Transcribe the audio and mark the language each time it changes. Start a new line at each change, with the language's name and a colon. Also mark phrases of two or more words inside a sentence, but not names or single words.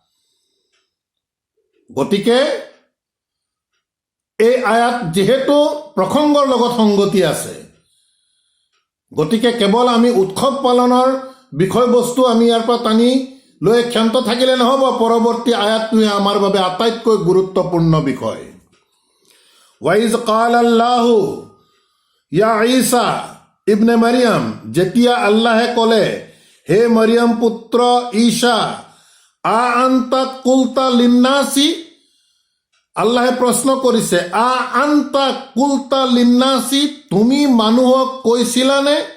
Assamese: গতিকে এই আয়াত যিহেতু প্ৰসংগৰ লগত সংগতি আছে, গতিকে কেৱল আমি উৎসৱ পালনৰ বিষয়বস্তু আমি ইয়াৰ পৰা টানি লৈ ক্ষান্ত থাকিলে নহ'ব। পৰৱৰ্তী আয়াতটোৱে আমাৰ বাবে আটাইতকৈ গুৰুত্বপূৰ্ণ বিষয়।
Arabic: وإذ قال الله يا عيسى ابن مريم,
Assamese: যেতিয়া আল্লাহে ক'লে, হে মাৰিয়াম পুত্ৰ ঈসা,
Arabic: أأنت قلت للناس,
Assamese: আল্লাহে প্ৰশ্ন কৰিছে,
Arabic: أأنت قلت للناس,
Assamese: তুমি মানুহক কৈছিলানে,